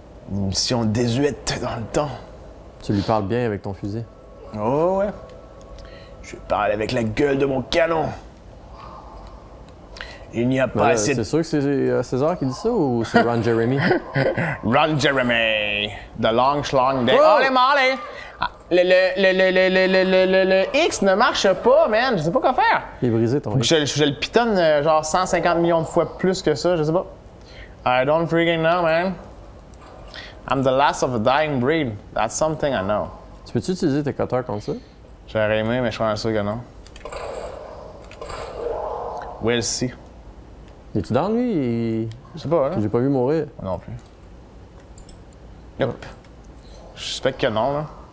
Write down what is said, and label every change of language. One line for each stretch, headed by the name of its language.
French: Une mission désuète dans le temps. Tu lui parles bien avec ton fusil. Oh ouais. Je parle avec la gueule de mon canon. Il n'y a Mais pas là, assez de... c'est sûr que c'est César qui dit ça ou c'est Ron Jeremy? Ron Jeremy, The Long Schlong Day. Oh! Allez, Molly! Ah, le X ne marche pas, man. Je sais pas quoi faire. Il est brisé ton X. Je le pitonne genre 150 millions de fois plus que ça, je sais pas.
English: I don't freaking know, man. I'm the last of a dying breed. That's something I know.
French: Tu peux-tu utiliser tes cutters contre ça? J'aurais aimé, mais je suis sûr que non.
English: We'll see.
French: Es-tu dans lui? Je sais pas, là. J'ai pas vu mourir. Non plus. Yep. Je suspecte que non, là.